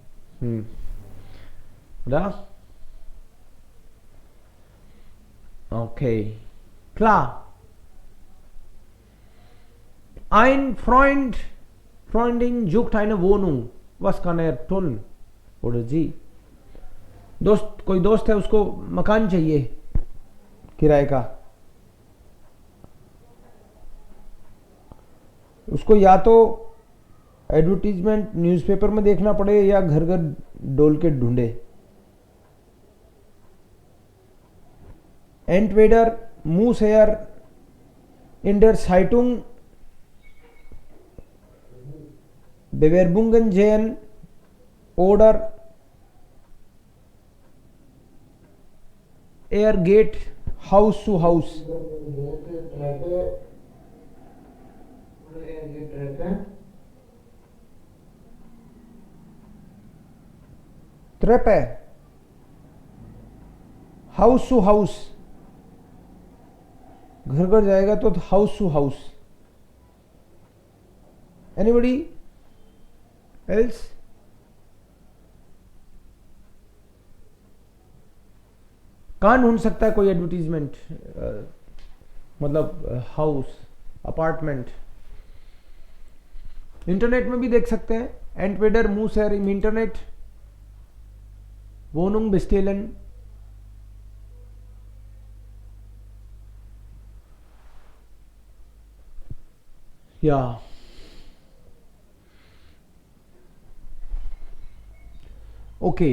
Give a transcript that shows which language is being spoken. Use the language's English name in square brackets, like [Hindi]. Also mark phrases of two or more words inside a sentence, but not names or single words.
[German] Oder? Okay. Klar. Ein Freundin sucht eine Wohnung. Was kann er tun? Oder sie? [Hindi] कोई दोस्त है, उसको मकान चाहिए किराए का. उसको या तो [English] advertisement newspaper [Hindi] में देखना पड़े या घर घर डोल के ढूंढे. [German] Entweder muss er in der Zeitung Bewerbungen sehen oder er geht Haus zu Haus. Treppe, [English] house to house, [Hindi] घर घर जाएगा तो [English] house to house. anybody else? [Hindi] कहाँ ढूंढ सकता है कोई एडवर्टीजमेंट, मतलब [English] house, apartment? [Hindi] इंटरनेट में भी देख सकते हैं. [German] Entweder muss er im इंटरनेट, Wohnung bestellen. Ja. Okay.